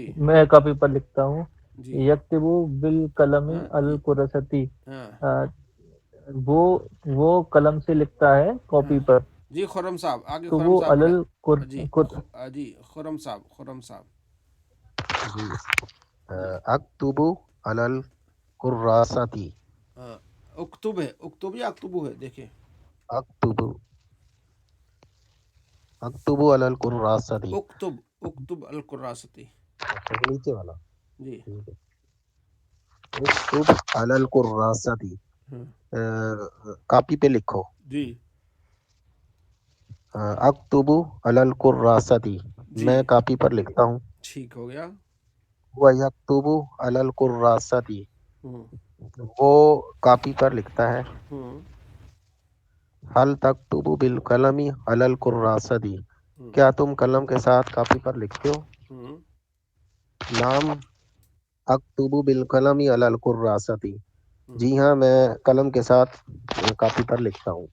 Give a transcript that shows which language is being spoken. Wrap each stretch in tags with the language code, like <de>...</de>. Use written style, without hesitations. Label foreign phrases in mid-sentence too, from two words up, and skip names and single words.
<hi>मैं कॉपी पर लिखता हूँ। जी</hi> <ar>يكتب بالقلم الكراسة,</ar> <hi>वो कलम से लिखता है कॉपी पर। जी खुरम साहब, आगे तो खुरम वो साहब अलल जी खुरम साहब, खुरम साहब</hi> <ar>जी أكتب على الكراسة,</ar> <hi>उक्तुब है, उक्तुब या अक्तुबु है, देखें</hi> <ar>أكتب على الكراسة, اكتب الكراسة,</ar> <hi>नीचे वाला जी ठीक है।</hi> <ar>اكتب على الكراسة,</ar> <hi>कॉपी पे लिखो। जी</hi> <ar>أكتب على الكراسة,</ar> <hi>मैं कॉपी पर लिखता हूँ। ठीक हो गया।</hi> <ar>و يكتب على الكراسة,</ar> <hi>वो कॉपी पर लिखता है।</hi> <ar>هل تكتب بالقلم على الكراسة,</ar> <hi>क्या तुम कलम के साथ कॉपी पर लिखते हो?</hi> <ar>نعم أكتب بالقلم على الكراسة,</ar> <hi>जी हाँ मैं कलम के साथ कॉपी पर लिखता हूँ।</hi>